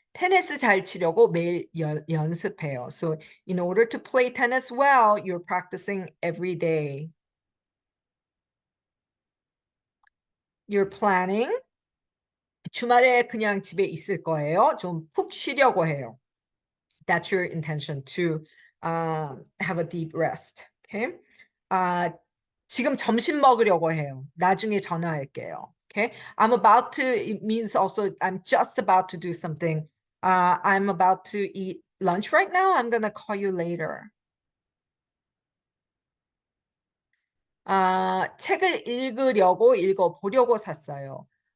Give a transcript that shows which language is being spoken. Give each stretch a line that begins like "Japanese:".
Korean: 테니스 잘 치려고 매일 연습해요.
English: So in order to play tennis well, you're practicing every day. You're planning.
Korean: 주말에 그냥 집에 있을 거예요. 좀 푹 쉬려고 해요.
English: That's your intention to have a deep rest. Okay.
Korean: 지금 점심 먹으려고 해요. 나중에 전화할게요. Okay.
English: I'm about to, it means also I'm just about to do something. I'm about to eat lunch right now. I'm going to call you later.
Korean: 책을 읽어보려고 샀어요.